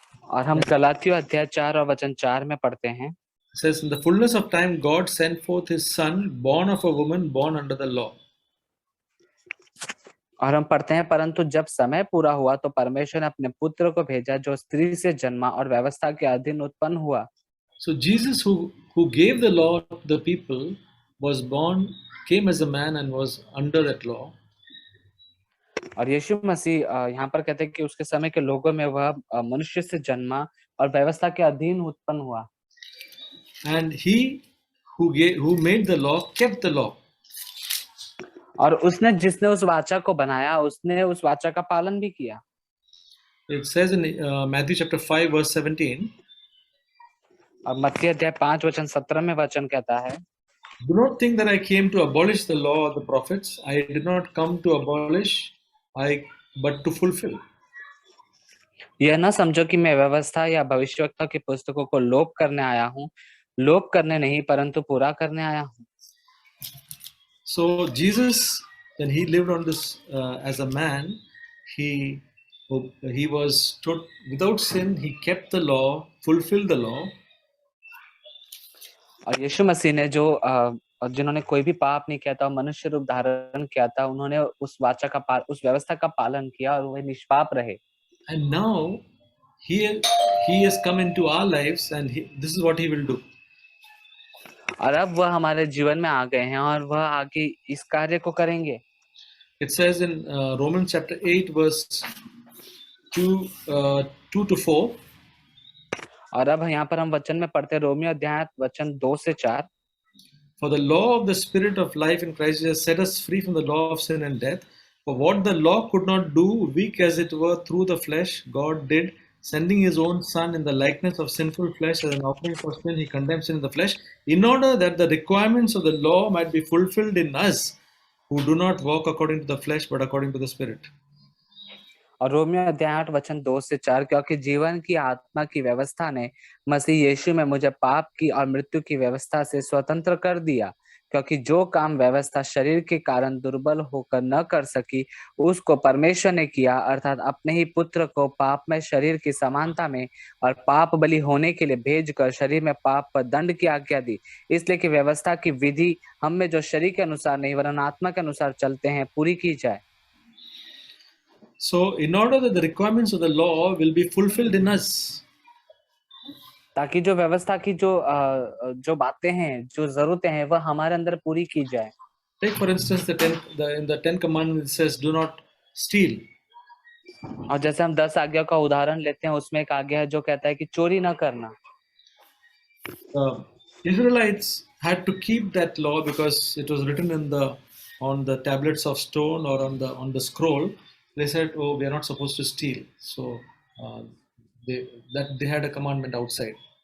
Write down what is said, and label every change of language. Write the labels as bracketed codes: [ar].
[hi] और हम गलातियों अध्याय 4 और वचन 4 में पढ़ते हैं। [en] It says, in the fullness of time God sent forth His Son, born of a woman, born under the law. [hi] और हम पढ़ते हैं, परंतु जब समय पूरा हुआ तो परमेश्वर ने अपने पुत्र को भेजा जो स्त्री से जन्मा और व्यवस्था के अधीन उत्पन्न हुआ। [en] So Jesus, who gave the law to the people, came as a man and was under that law. [hi] और यीशु मसीह यहाँ पर कहते हैं कि उसके समय के लोगों में वह मनुष्य से जन्मा और व्यवस्था के अधीन उत्पन्न हुआ। [en] And He who made the law kept the law. [hi] और उसने जिसने उस वाचा को बनाया उसने उस वाचा का पालन भी किया। [en] It says in Matthew chapter 5 verse 17. [hi] और मत्ती अध्याय 5 वचन 17 में वचन कहता है, [en] Do not think that I came to abolish the law or the prophets. I did not come to abolish, but to fulfill. [hi] यह न समझो कि मैं व्यवस्था या भविष्यवक्ता की पुस्तकों को लोप करने आया हूँ, लोप करने नहीं परंतु पूरा करने आया हूँ। [en] So Jesus, when He lived on this as a man, he was without sin. He kept the law, fulfilled the law. [hi] और यीशु मसीह ने जो जिन्होंने कोई भी पाप नहीं किया था, मनुष्य रूप धारण किया था, उन्होंने उस वाचा का उस व्यवस्था का पालन किया और वे निष्पाप रहे। [en] And now he has come into our lives, and this is what He will do. [hi] और अब वह हमारे जीवन में आ गए हैं और वह आगे इस कार्य को करेंगे। [en] It says in Romans chapter 8 verse 2 to 4. [hi] और अब यहाँ पर हम वचन में पढ़ते हैं रोमियो अध्याय वचन 2 से 4। [en] For the law of the Spirit of life in Christ has set us free from the law of sin and death. For what the law could not do, weak as it were through the flesh, God did, sending His own Son in the likeness of sinful flesh as an offering for sin. He condemned sin in the flesh, in order that the requirements of the law might be fulfilled in us, who do not walk according to the flesh, but according to the Spirit. [hi] और Romeo अध्याय 8 वचन 2 से 4, क्योंकि जीवन की आत्मा की व्यवस्था ने मसीह यीशु में मुझे पाप की और मृत्यु की व्यवस्था से स्वतंत्र कर दिया, क्योंकि जो काम व्यवस्था शरीर के कारण दुर्बल होकर न कर सकी, उसको परमेश्वर ने किया, अर्थात अपने ही पुत्र को पाप में शरीर की समानता में और पाप बलि होने के लिए भेजकर शरीर में पाप पर दंड की आज्ञा दी, इसलिए कि व्यवस्था की विधि हम में जो शरीर के अनुसार नहीं वरन आत्मा के अनुसार चलते हैं पूरी की जाए। [en] So, in order that the requirements of the law will be fulfilled in us, [hi] ताकि जो व्यवस्था की जो बातें हैं, जो जरूरतें हैं, वह हमारे अंदर पूरी की जाए। [en] take for instance in the Ten Commandments it says, "Do not steal." [hi] और जैसे हम 10 आज्ञा का उदाहरण लेते हैं, उसमें एक आज्ञा है जो कहता है कि चोरी न करना। [en] Israelites had to keep that law because it was written on the tablets of stone or on the scroll. They said, "Oh, we are not supposed to steal." So uh, they had a commandment outside.